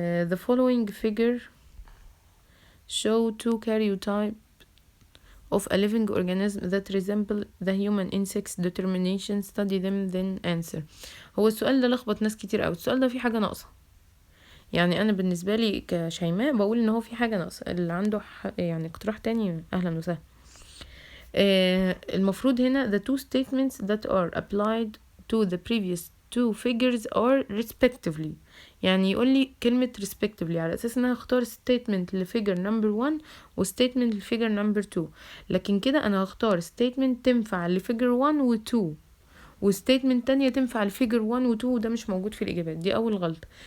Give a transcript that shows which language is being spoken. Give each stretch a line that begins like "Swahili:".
English: The following figure show two karyotypes of a living organism that resemble the human in sex determination. Study them then answer.
Arabic: هو السؤال ده لخبط ناس كتير قوي. السؤال ده فيه حاجة ناقصة، يعني انا بالنسبة لي كشيماء بقول ان هو فيه حاجة ناقصة. اللي عنده يعني اقتراح تاني اهلا وسهلا. المفروض هنا
English: the two statements that are applied to the previous two figures are respectively.
Arabic: يعني يقول لي كلمة respectively على أساس أنا هختار statement لفيجر number 1 و statement لفيجر number 2، لكن كده أنا هختار statement تنفع لفيجر 1 و 2 و statement تانية تنفع لفيجر 1 و 2، وده مش موجود في الإجابات. دي أول غلطة.